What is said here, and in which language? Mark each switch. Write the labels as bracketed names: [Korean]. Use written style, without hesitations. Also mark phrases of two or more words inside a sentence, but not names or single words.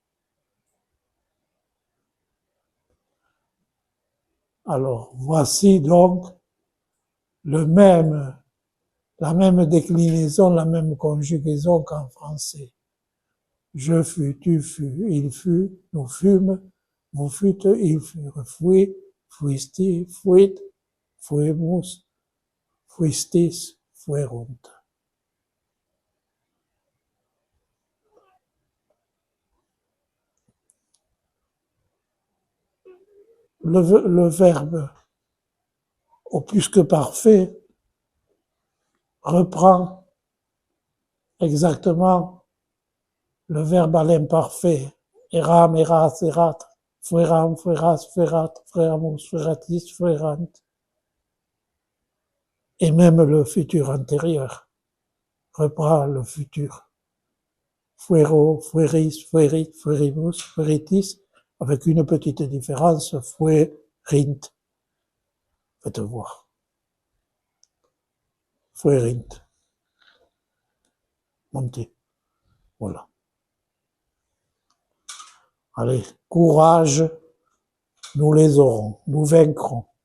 [French] Alors, voici donc la même déclinaison, la même conjugaison qu'en français. Je fus, tu fus, il fut, nous fûmes, vous fûtes, ils furent, [Latin] fuit, fuisti, fuit, fuimus, fuistis, fuerunt. [French] Le verbe au plus que parfait reprend exactement le verbe à l'imparfait. [Latin] Eram, eras, erat, fueram, fueras, fuerat, fueramus, fueratis, fuerant. [French] Et même le futur antérieur reprend le futur. [Latin] Fuero, fueris, fuerit, fuerimus, fueritis, [French] avec une petite différence, fuerint. Faites voir. Fuerint. Montez. Voilà. Allez, courage, nous les aurons, nous vaincrons.